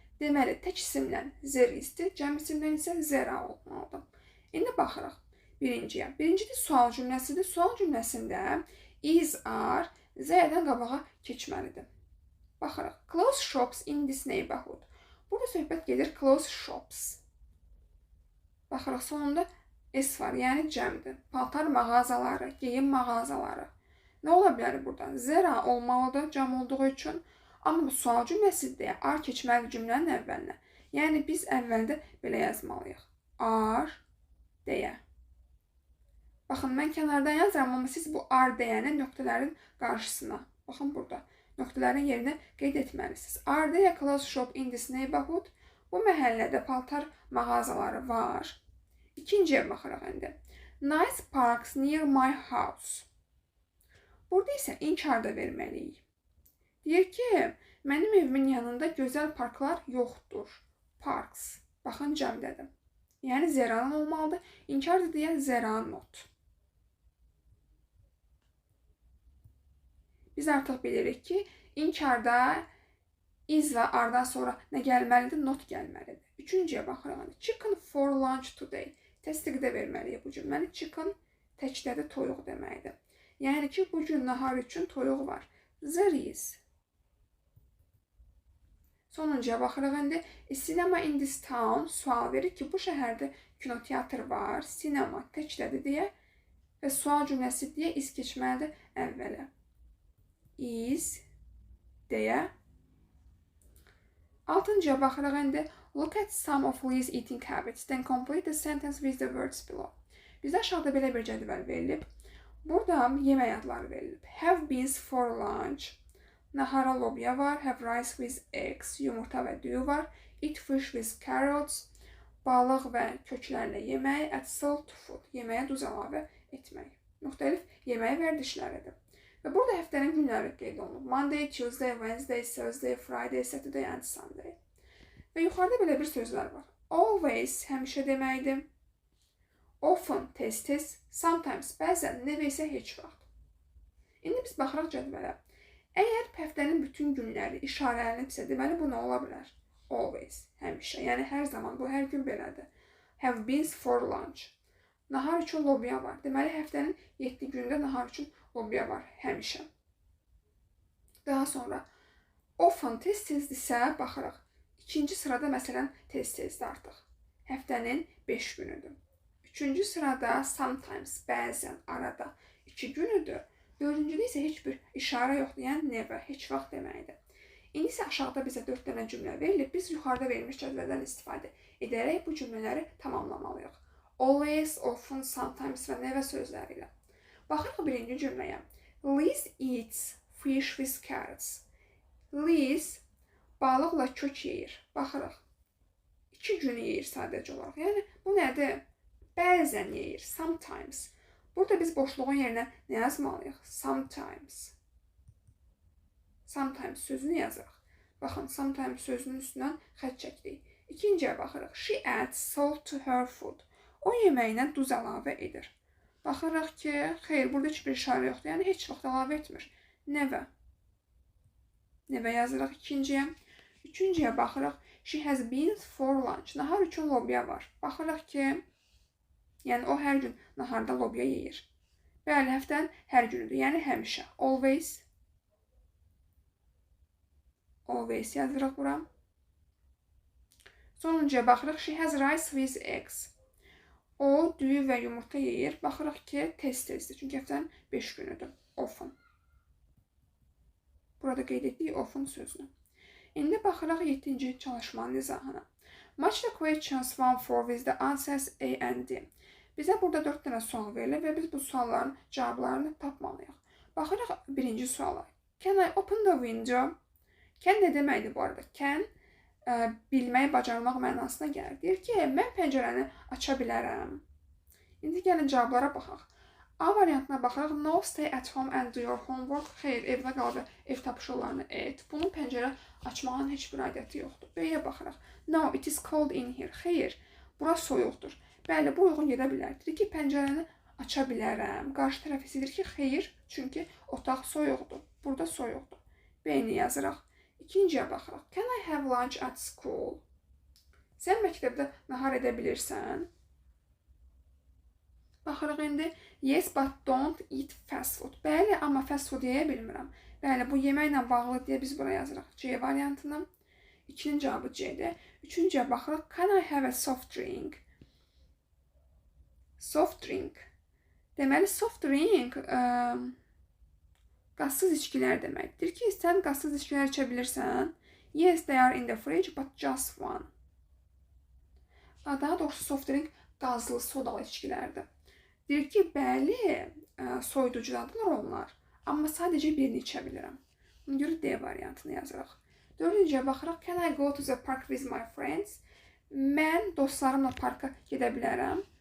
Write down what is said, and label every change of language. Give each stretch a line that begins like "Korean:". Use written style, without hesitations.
Azerbaijani: Deməli, tək isimlə
English: there is-
Azerbaijani: dir, cəm isimlə isə
English: there are
Azerbaijani: olmalıdır. İndi baxırıq birinciyə. Birincidə sual cümləsidir. Sual cümləsində is, are, Z-dən qabağa keçməlidir. Baxırıq.
English: Close shops in this neighborhood.
Azerbaijani: Burada söhbət gedir close shops. Baxırıq, sonunda s var, yəni cəmdir. Paltar mağazaları, geyim mağazaları. Nə ola bilər buradan?
English: There are
Azerbaijani: olmalıdır cəm olduğu üçün. Amma sual cümləsidir deyə are keçməli cümlənin əvvəlinə. Yəni biz əvvəldə belə yazmalıyıq. Are deyə. Baxın, mən kənardan yazıram, amma siz bu are deyəni nöqtələrin qarşısına. Baxın burada. Nöqtələrin yerinə qeyd etməlisiniz. Are deyə
English: close shop in this neighborhood.
Azerbaijani: Bu məhəllədə paltar mağazaları var. İkinciyə baxırıq indi.
English: Nice parks near my house.
Azerbaijani: Burada isə inkarda verməliyik. Deyir ki, mənim evimin yanında gözəl parklar yoxdur. Parks. Baxın, cəmdədir. Yəni, zəran olmalıdır. İnkarda deyə zəran not. Biz artıq bilirik ki, inkarda is və ardan sonra nə gəlməlidir? Not gəlməlidir. Üçüncüyə baxırıq.
English: Chicken for lunch today.
Azerbaijani: Təsdiqdə verməliyik bu cümləni. Chicken təkdədir, toyuq deməkdir. Yəni ki, bu gün nahar üçün toyuq var.
English: There is.
Azerbaijani: Sonuncuya baxırıq indi.
English: Cinema in this town
Azerbaijani: sual verir ki, bu şəhərdə kinoteatr var. Cinema təkdədir deyə və sual cümləsi deyə is keçməlidir əvvələ. Is deyə. Altıncıya baxırıq indi.
English: Look at some of Lee's eating habits. Then complete the sentence with the words below.
Azerbaijani: Bizə aşağıda belə bir cədvəl verilib. Burada yemək adları verilib.
English: Have beans for lunch.
Azerbaijani: Nahara lobya var.
English: Have rice with eggs.
Azerbaijani: Yumurta və düyü var.
English: Eat fish with carrots.
Azerbaijani: Balıq və köklərlə yemək.
English: Add salt to food.
Azerbaijani: Yeməyə duz əlavə etmək. Müxtəlif yemək vərdişləridir. Və burada həftənin günləri qeyd olunub.
English: Monday, Tuesday, Wednesday, Thursday, Friday, Saturday and Sunday.
Azerbaijani: Və yuxarıda belə bir sözlər var. Always həmişə deməkdir. Often tez-tez, sometimes bəzən, never isə heç vaxt. İndi biz baxırıq cədvələ. Əgər həftənin bütün günləri işarələnibsə, deməli bu nə ola bilər? Always, həmişə. Yəni hər zaman, bu hər gün belədir.
English: Have beans for lunch.
Azerbaijani: Nahar üçün lobya var. Deməli həftənin 7 günündə nahar üçün lobya var, həmişə. Daha sonra often tez-tezdirsə, baxırıq. İkinci sırada məsələn tez-tezdir artıq. Həftənin 5 günüdür. Üçüncü sırada sometimes, bəzən, arada 2 günüdür. Dördüncüdə isə heç bir işarə yoxdur, yəni never, heç vaxt deməkdir. İndi isə aşağıda bizə 4 dənə cümlə verilib. Biz yuxarıda verilmiş cədvəldən istifadə edərək bu cümlələri tamamlamalıyıq. Always, often, sometimes və never sözləri ilə. Baxırıq birinci cümləyə.
English: Liz eats fish with carrots.
Azerbaijani: Liz balıqla kök yeyir. Baxırıq. 2 günü yeyir sadəcə olaraq. Yəni bu nədir? Bəzən yeyir. Sometimes. Burada biz boşluğun yerinə nə yazmalıyıq? Sometimes. Sometimes sözünü yazırıq. Baxın, sometimes sözünün üstündən xətt çəkdik. İkinciyə baxırıq.
English: She adds salt to her food.
Azerbaijani: O yeməyinə duz əlavə edir. Baxırıq ki, xeyr, burada heç bir işarə yoxdur. Yəni heç vaxt əlavə etmir. Never. Never yazırıq ikinciyə. Üçüncüyə baxırıq.
English: She has beans for lunch.
Azerbaijani: Nahar üçün lobya var. Baxırıq ki, yəni o hər gün naharda lobya yeyir. Bəli, həftənin hər günüdür, yəni həmişə.
English: Always.
Azerbaijani: Always yazırıq bura. Sonuncuya baxırıq.
English: She has rice with eggs.
Azerbaijani: O, düyü və yumurta yeyir. Baxırıq ki, tez-tezdir. Çünki həftənin 5 günüdür.
English: Often.
Azerbaijani: Burada qeyd etdik often sözünü. İndi baxırıq 7-ci çalışmanın izahına.
English: Match the questions 1-4 with the answers A and D.
Azerbaijani: Bizə burada 4 dənə sual verilir və biz bu sualların cavablarını tapmalıyıq. Baxırıq birinci suala.
English: Can I open the window?
Azerbaijani: Can nə deməkdir bu arada? Can bilmək, bacarmaq mənasına gəlir. Deyir ki, mən pəncərəni aça bilərəm. İndi gəlin cavablara baxaq. A variantına baxaraq,
English: no, stay at home and do your homework.
Azerbaijani: Xeyr, evdə qal və ev tapşırıqlarını et. Bunun pəncərə açmağın heç bir aidiyyəti yoxdur.
English: B-yə baxaraq, no, it is cold in here.
Azerbaijani: Xeyr, bura soyuqdur. Bəli, bu uyğun gedə bilər. Deyir ki, pəncərəni aça bilərəm. Qarşı tərəf isə deyir ki, xeyr, çünki otaq soyuqdur. Burada soyuqdur. B-ni yazıraq. İkinciyə baxaraq,
English: can I have lunch at school?
Azerbaijani: Sən məktəbdə nahar edə bilirsən? Baxırıq indi,
English: yes, but don't eat fast food.
Azerbaijani: Bəli, amma fast food yeyə bilmirəm. Bəli, bu yeməklə bağlı deyə biz bura yazırıq C variantını. İkinin cavabı C-dir. Üçüncüyə baxırıq,
English: can I have a soft drink?
Azerbaijani: Soft drink. Deməli, soft drink qazsız içkilər deməkdir ki, sən qazsız içkilər içə bilirsən.
English: Yes, they are in the fridge, but just one.
Azerbaijani: Daha doğrusu soft drink qazlı, sodalı içkilərdir. Deyir ki, bəli, soyuducudadırlar onlar, amma sadəcə birini içə bilirəm. Buna görə D variantını yazırıq. Dördüncüyə baxırıq,
English: can I go to the park with my friends?
Azerbaijani: Mən dostlarımla parka gedə bilərəm.